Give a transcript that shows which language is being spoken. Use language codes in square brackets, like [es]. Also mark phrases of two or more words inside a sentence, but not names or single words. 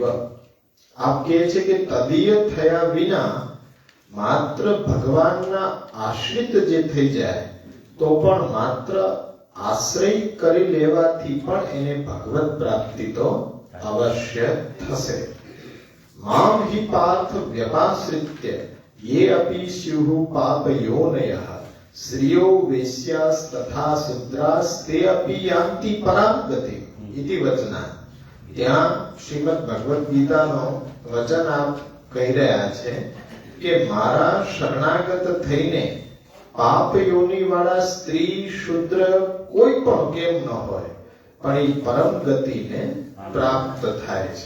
[gu] આપ કહે છે કે તદીય થયા વિના માત્ર ભગવાનના આશ્રિત જે થઈ જાય તો પણ માત્ર આશ્રય કરી લેવાથી પણ એને ભગવત પ્રાપ્તિ તો અવશ્ય થશે. [sa] મામ હિ પાર્થ વ્યપાશ્રિત્ય ये अपि स्युः पापयोनयः श्रियो वेश्यास् तथा शूद्रास् ते अपि यान्ति परां गतिम् इति वचनात्. [gu] ત્યાં શ્રીમદ ભગવદ ગીતાનો વચન આપ કહી રહ્યા છે કે મારા શરણાગત થઈને પાપ યોની વાળા સ્ત્રી શૂદ્ર કોઈ પણ કેમ ન હોય પણ એ પરમ ગતિને પ્રાપ્ત થાય છે.